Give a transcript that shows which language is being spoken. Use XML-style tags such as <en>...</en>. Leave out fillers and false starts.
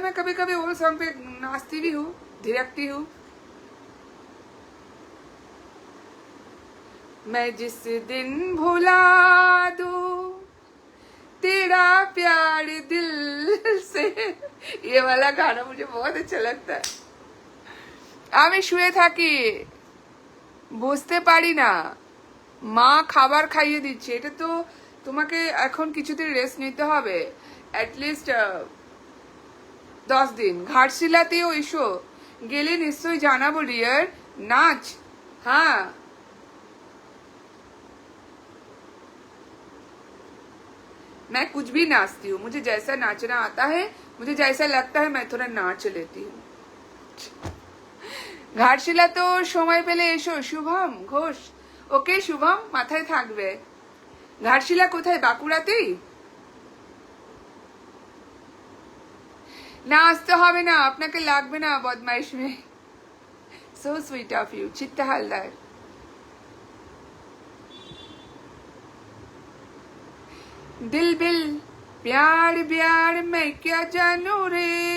<hi>मैं कभी कभी ओल्ड सॉन्ग पे नाचती भी हूँ, धिरकती हूँ। मैं जिस दिन भुला दूं तेरा प्यार दिल से, ये वाला गाना मुझे बहुत अच्छा लगता है।</hi> <bn>আমি শুয়ে থাকি, বুঝতে পারি না, মা খাবার খাইয়ে দিচ্ছে। এটা তো তোমাকে এখন কিছুদিন রেস্ট নিতে হবে, অ্যাটলিস্ট 10 দিন। ঘাটশিলাতেও এসো, গেলে নিশ্চয়ই জানাবো ডিয়ার। নাচ, হ্যাঁ</bn> <hi>मैं कुछ भी नाचती हूँ, मुझे जैसा नाचना आता है, मुझे जैसा लगता है मैं थोड़ा नाच लेती हूँ।</hi> <bn>ঘাটশিলা তো সময় পেলে এসো। শুভম ঘোষ, ওকে শুভম, মাথায় থাকবে। ঘাটশিলা কোথায়? বাঁকুড়াতেই? না আসতে হবে না, আপনাকে লাগবে না বদমাইশ মেয়ে।</bn> <en>So sweet of you.</en> <hi>চিত্তা Haldar, दिल बिल प्यार प्यार मैं क्या जानू रे।</hi>